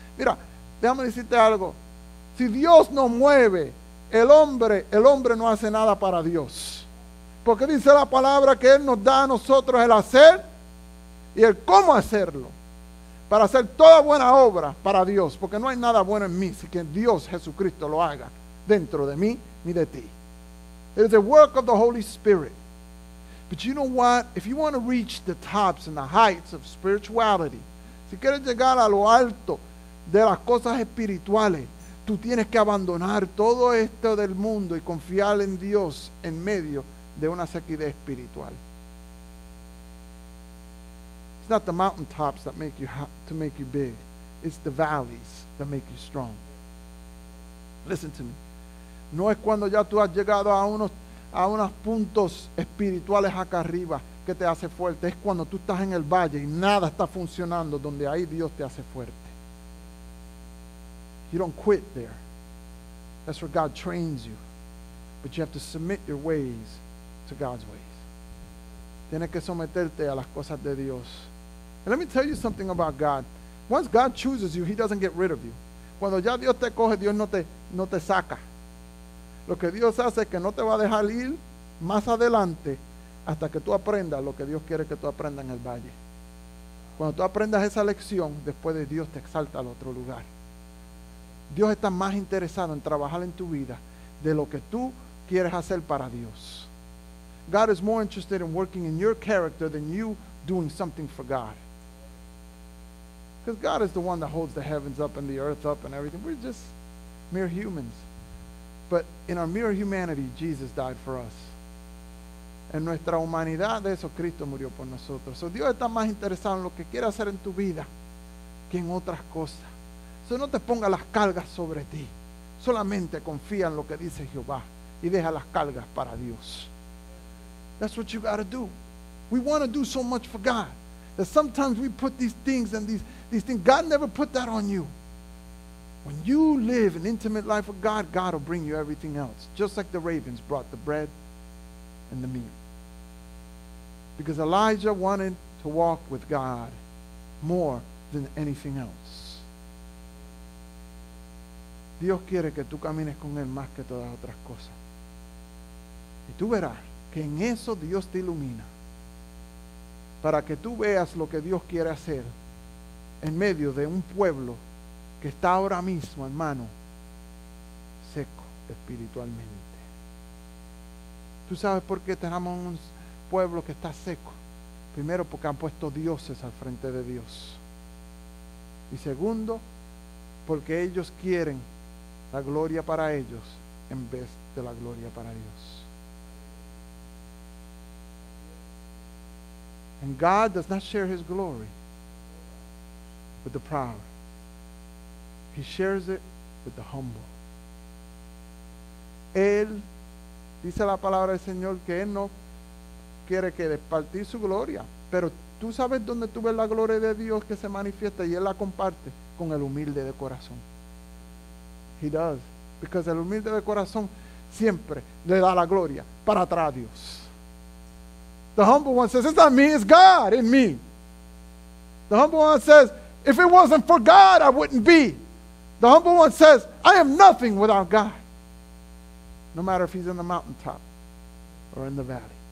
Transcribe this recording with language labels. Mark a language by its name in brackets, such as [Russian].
[Spanish] Mira, déjame decirte algo. Si Dios no mueve, el hombre no hace nada para Dios. Porque dice la palabra que Él nos da a nosotros el hacer y el cómo hacerlo. Para hacer toda buena obra para Dios. Porque no hay nada bueno en mí si que Dios Jesucristo lo haga dentro de mí ni de ti. [English] It is the work of the Holy Spirit. But you know what? If you want to reach the tops and the heights of spirituality, [Spanish] si quieres llegar a lo alto de las cosas espirituales, tú tienes que abandonar todo esto del mundo y confiar en Dios en medio de una sequedad espiritual. [English] It's not the mountaintops that make you big. It's the valleys that make you strong. Listen to me. [Spanish] No es cuando ya tú has llegado a a unos puntos espirituales acá arriba que te hace fuerte. Es cuando tú estás en el valle y nada está funcionando, donde ahí Dios te hace fuerte. [English] You don't quit there. That's where God trains you. But you have to submit your ways to God's ways. [Spanish] Tienes que someterte a las cosas de Dios. [English] And let me tell you something about God. Once God chooses you, He doesn't get rid of you. [Spanish] Cuando ya Dios te coge, Dios no te saca. Lo que Dios hace es que no te va a dejar ir más adelante hasta que tú aprendas lo que Dios quiere que tú aprendas en el valle. Cuando tú aprendas esa lección, después de Dios te exalta al otro lugar. Dios está más interesado en trabajar en tu vida de lo que tú quieres hacer para Dios. [English] God is more interested in working in your character than you doing something for God. Because God is the one that holds the heavens up and the earth up and everything. We're just mere humans. But in our mere humanity, Jesus died for us. [Spanish] En nuestra humanidad, de eso Cristo murió por nosotros. So Dios está más interesado en lo que quiere hacer en tu vida que en otras cosas. So no te pongas las cargas sobre ti. Solamente confía en lo que dice Jehová y deja las cargas para Dios. [English] That's what you got to do. We want to do so much for God that sometimes we put these things and these things. God never put that on you. When you live an intimate life with God, God will bring you everything else. Just like the ravens brought the bread and the meat. Because Elijah wanted to walk with God more than anything else. [Spanish] Dios quiere que tú camines con Él más que todas otras cosas. Y tú verás que en eso Dios te ilumina. Para que tú veas lo que Dios quiere hacer en medio de un pueblo que está ahora mismo, hermano, seco espiritualmente. ¿Tú sabes por qué tenemos un pueblo que está seco? Primero, porque han puesto dioses al frente de Dios. Y segundo, porque ellos quieren la gloria para ellos en vez de la gloria para Dios. [English] And God does not share His glory with the proud. He shares it with the humble. [Spanish] Él, dice la palabra del Señor, que Él no quiere que despartir su gloria. Pero tú sabes dónde tú ves la gloria de Dios que se manifiesta y Él la comparte con el humilde de corazón. [English] He does. [Spanish] Because el humilde de corazón siempre le da la gloria para atrás a Dios. [English] The humble one says, it's not me, it's God in me. The humble one says, if it wasn't for God, I wouldn't be. The humble one says, I am nothing without God. No matter if he's in the mountaintop or in the valley.